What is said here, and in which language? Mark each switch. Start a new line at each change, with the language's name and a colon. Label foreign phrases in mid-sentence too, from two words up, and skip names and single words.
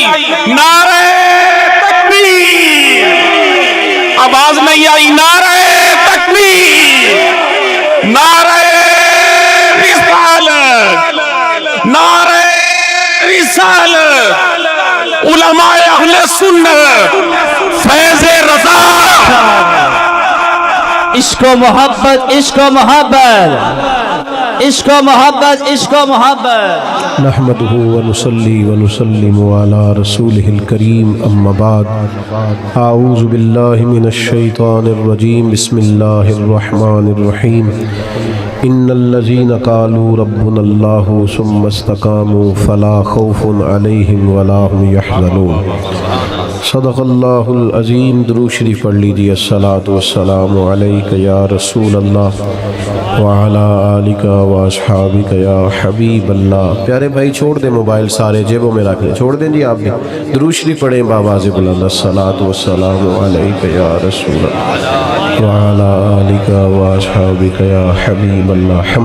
Urdu: نعرہ تکبیر! آواز نہیں آئی۔ نعرہ تکبیر! نعرہ رسالت! نعرہ رسالت! علماء اہل سنت، فیض رضا! عشق و محبت، عشق و محبت، عشق و محبت، عشق و محبت۔
Arabic: نحمده ونصلي ونسلم على رسوله الكريم اما بعد اعوذ بالله من الشيطان الرجيم بسم الله الرحمن الرحيم ان الذين قالوا ربنا الله ثم استقاموا فلا خوف عليهم ولا هم يحزنون۔ صدق اللہ العظیم۔
Urdu: درود شریف پڑھ لیجیے۔
Arabic: الصلاۃ والسلام علیک یا رسول اللہ وعلی آلک واصحابک یا حبیب اللہ۔
Urdu: پیارے بھائی چھوڑ دیں موبائل، سارے جیبوں میں رکھ لیں، چھوڑ دیں جی آپ بھی۔ درود شریف پڑھیں بآواز بلند۔
Arabic: الصلاۃ والسلام علیک یا رسول اللہ وعلی آلک واصحابک یا حبیب اللہ۔